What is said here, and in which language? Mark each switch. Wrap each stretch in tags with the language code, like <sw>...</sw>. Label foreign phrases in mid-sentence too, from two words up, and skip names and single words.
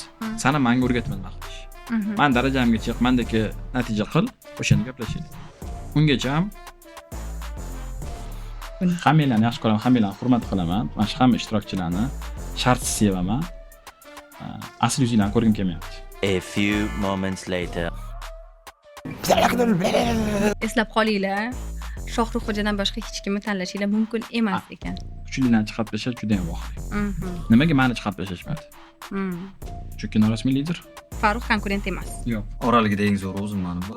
<uz>Sani menga o'rgatmadi nima qilish. Mhm. Men darajamga chiq, mendagi natija qil, o'shani gaplashaylik. Ungacha ham hammanglarni yaxshi ko'raman, hammanglarni hurmat qilaman. Mana shu hamma ishtirokchilarni shartsiz sevaman. Asl yuzinglarni ko'rgim kelmayapti.</uz> <en>A few moments later.</en> <uz>Eslab qolinglar. Shohruxxo'jadan boshqa hech kimni tanlashinglar mumkin emas ekan. Kuchlilarni chiqarib tashlash juda ham voqea. Mhm. Nimaga meni chiqarib tashlashmadi? Chunki norasmiy lider. Farruh konkurent emas. Yo'q. Oraligida eng zo'r o'zim mani bor.</uz>